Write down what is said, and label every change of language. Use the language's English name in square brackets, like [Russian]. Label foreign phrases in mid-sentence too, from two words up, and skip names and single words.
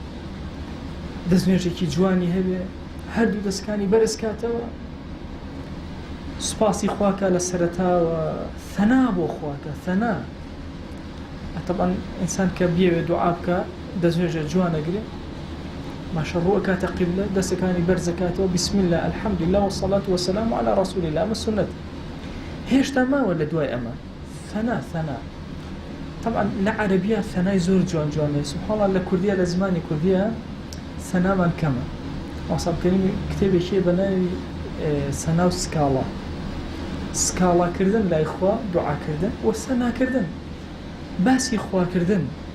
[Central Kurdish] دەستنوێژێکی جوانی هەبێ هەردوو دەستکانی بەرز کاتەوە سوپاسی خواکە لە سەرەتاوە ثەنا بۆ خواکە ثەنا طبعا ئینسان کە بیەوێ دوعا بکە دەستنوێژە جوانەگرێ ماشە ڕووەکاتە قیبلە دەستەکانی بەرزەکاتەوە [Arabic] بسم الله الحمد لله والصلاة والسلام على رسول الله [Central Kurdish] ئەمە سنەت هێشتا ماوە لە دوای ئەمە ثەنا طبعا لە عەرەبیە ثەنای زۆر جوان [Arabic] سبحان الله [Central Kurdish] لە کوردیە لە زمانی کوردیە ثەنامان کەمە وەساب کەریمی کتێبێکی بە ناوی سەنا و سکاڵاکردن لای خوا دوعاکردن و سەناکردن باسی خواکردن